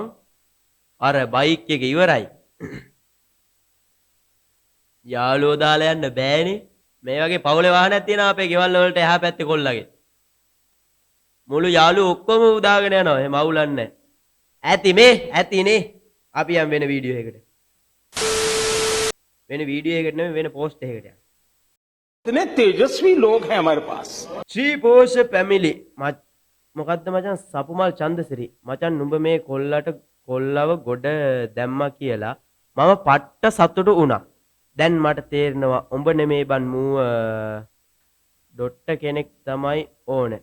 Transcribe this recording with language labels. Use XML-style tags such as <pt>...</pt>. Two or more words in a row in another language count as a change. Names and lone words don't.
<si>අර බයික් එක ඉවරයි. යාළුවෝ දාලා යන්න බෑනේ. මේ වගේ පවුලේ වාහනයක් තියෙනවා අපේ ගෙවල් වලට එහා පැත්තේ කොල්ලගේ. මුළු යාළුවෝ ඔක්කොම උදාගෙන යනවා. එහෙම අවුලක් නැහැ. ඇතිනේ. අපි යම් වෙන වීඩියෝ එකකට. වෙන වීඩියෝ එකකට නෙමෙයි වෙන පෝස්ට් එකකට යන්න.</si> <hi>इतने तेजस्वी लोग हैं हमारे पास.</hi> <si>ශ්‍රී පෝෂ පැමිලි මොකද්ද මචං සපුමල් චන්දසිරි මචං නුඹ මේ කොල්ලව ගොඩ දැම්මා කියලා මම පට්ට සතුටු වුණා. දැන් මට තේරෙනවා උඹ නෙමේ බන් මූ ඩොට්ට කෙනෙක් තමයි ඕනේ.</si>